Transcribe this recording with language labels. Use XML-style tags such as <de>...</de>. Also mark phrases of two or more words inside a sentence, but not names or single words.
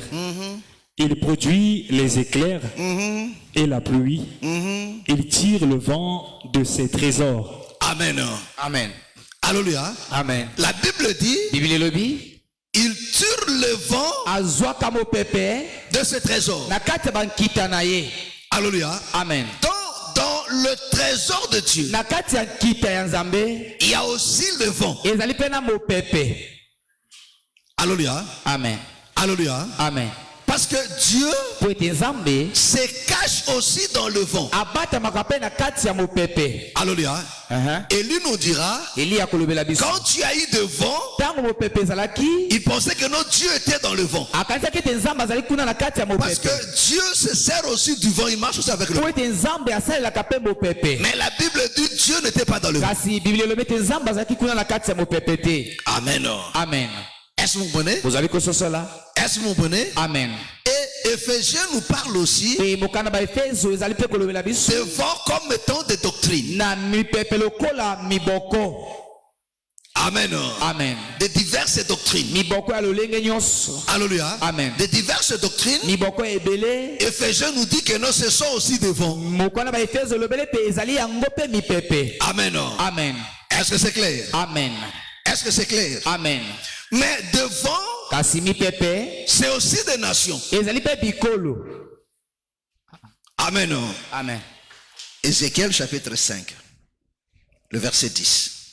<fr>Il produit les éclairs et la pluie. Il tire le vent de ses trésors. Amen. Amen. Alléluia. Amen. La Bible dit,</fr> <ln>Bible lobi</ln> <fr>il tire le vent</fr> <ln>azwaka mopepe</ln> <fr>de ses trésors.</fr> <ln>na kati ya bankita na ye.</ln> <fr>Alléluia. Amen. Dans le trésor de Dieu,</fr> <ln>Na kati ya nkita ya Nzambe</ln> <fr>il y a aussi le vent.</fr> <ln>ezali pe na mopepe.</ln> <fr>Alléluia. Amen. Alléluia. Amen. Parce que Dieu</fr> <ln>Po ete Nzambe</ln> <fr>se cache aussi dans le vent.</fr> <ln>abatamaka pe na kati ya mopepe.</ln> <fr>Alléluia. Et lui nous dira,</fr> <ln>Eli akolobela biso</ln> <fr>quand tu as eu de vent,</fr> <ln>ntango mopepe ezalaki</ln> <fr>il pensait que notre Dieu était dans le vent.</fr> <ln>akanisaki ete Nzambe azali kuna na kati ya</ln> <fr>Parce que</fr> <ln>mopepe.</ln> <fr>Dieu se sert aussi du vent, il marche aussi avec le</fr> <ln>Po</ln> <fr>vent.</fr> <ln>ete Nzambe asalelaka pe mopepe.</ln> <fr>Mais la Bible dit Dieu n'était pas dans le vent.</fr> <ln>Kasi Biblia elobi ete Nzambe azalaki kuna na kati ya mopepe te.</ln> <fr>Amen. Amen. Est-ce que vous comprenez?</fr> <ln>Bozali kososola.</ln> <fr>Est-ce que vous comprenez? Amen. Et Éphésiens nous parle aussi</fr> <ln>Pe mokanda ba Efeso ezali pe kolobela biso</ln> <fr>de vent comme étant des doctrines.</fr> <ln>na mipepe lokola miboko.</ln> <fr>Amen. Amen. De diverses doctrines.</fr> <ln>Miboko ya lolenge nyonso.</ln> <fr>Alléluia. Amen. De diverses doctrines.</fr> <ln>Miboko ebele.</ln> <fr>Éphésiens nous dit que non, ce sont aussi des vents.</fr> <ln>Mokanda ba Efeso elobeli ete ezali yango pe mipepe.</ln> <fr>Amen. Amen. Est-ce que c'est clair? Amen. Est-ce que c'est clair? Amen. Mais devant,</fr> <ln>Kasi mipepe</ln> <fr>c'est aussi des nations.</fr> <ln>ezali pe bikolo.</ln> <fr>Amen. Amen. Ézéchiel chapitre 5, le verset 10.</fr>